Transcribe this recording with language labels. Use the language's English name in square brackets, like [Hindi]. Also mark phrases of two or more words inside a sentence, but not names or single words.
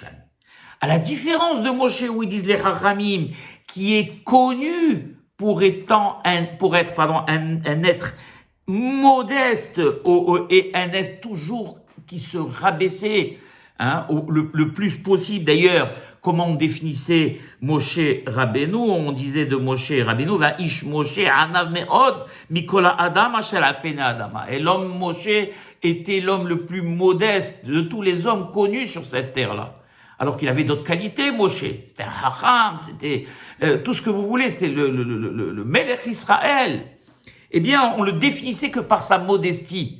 [French] À la différence de Moshe, où ils disent les Hachamim, qui est connu pour être un être modeste et un être toujours qui se rabaissait le plus possible. D'ailleurs, comment on définissait Moshe Rabbeinu? On disait de Moshe Rabbeinu, [Hebrew] והאיש משה ענו מאד מכל האדם אשר על פני האדמה. [French] Et l'homme Moshe était l'homme le plus modeste de tous les hommes connus sur cette terre-là. Alors qu'il avait d'autres qualités, Moshe. C'était un hacham, c'était tout ce que vous voulez, c'était le [Hebrew] מלך ישראל. [French] Eh bien, on le définissait que par sa modestie.